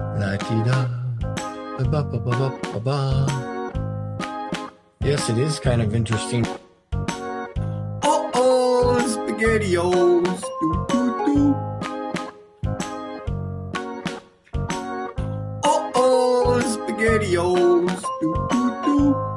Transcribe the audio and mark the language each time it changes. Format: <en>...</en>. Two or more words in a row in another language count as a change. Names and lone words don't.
<en>La-ti-da. Ba-ba-ba-ba-ba-ba. Yes, it is kind of interesting. Oh, SpaghettiOs. Do-do-do. Oh, SpaghettiOs. Do-do-do.</en>